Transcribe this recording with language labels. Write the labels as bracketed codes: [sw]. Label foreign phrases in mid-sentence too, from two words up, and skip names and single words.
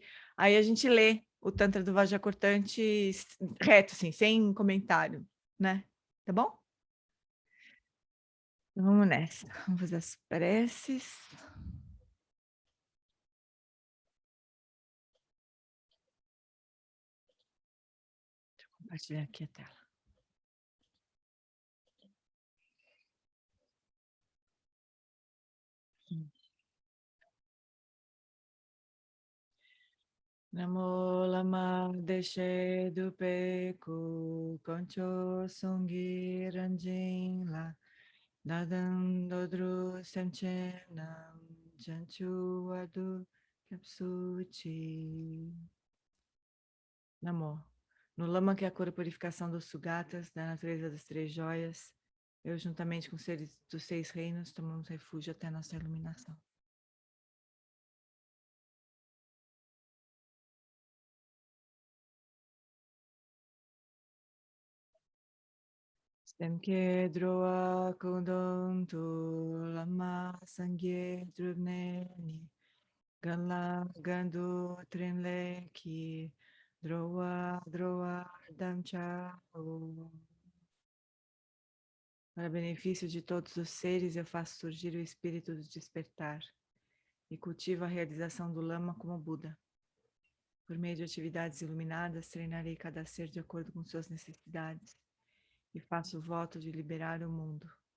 [pt] Aí a gente lê o Tantra do Vajra Cortante reto, assim, sem comentário, né? Tá bom? Então, vamos nessa. Vamos fazer as preces. Deixa eu compartilhar aqui a tela. Namo lama deshe dupe ku concho sungi ranjin la dadan dodru semchenam chanchu adu kapsuchi. Namo. No lama que é a cura e purificação dos sugatas, da natureza das 3 joias, eu juntamente com os seres dos 6 reinos tomamos refúgio até nossa iluminação. Stemke droa kundontu lama sangye druneni gala gandu trinleki droa damchao. Para benefício de todos os seres, eu faço surgir o espírito do despertar e cultivo a realização do lama como Buda. Por meio de atividades iluminadas, treinarei cada ser de acordo com suas necessidades e faço o voto de liberar o mundo.